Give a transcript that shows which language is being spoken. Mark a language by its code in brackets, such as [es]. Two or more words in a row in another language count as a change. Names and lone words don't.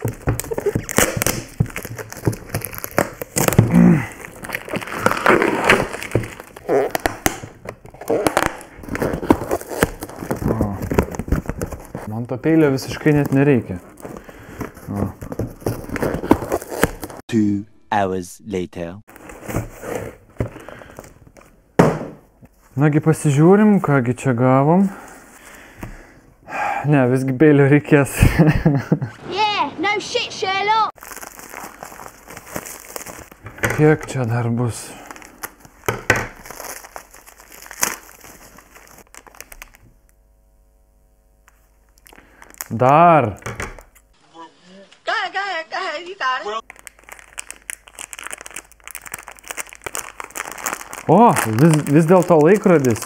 [lt] Man to peilio visiškai net nereikia. [en] 2 hours later. [lt] Nagi pasižiūrim, kągi čia gavom. Ne, visgi peilio reikės. [en] Yeah, no shit, Sherlock. [lt] Kiek čia dar bus? Dar. O, vis dėlto laikrodis.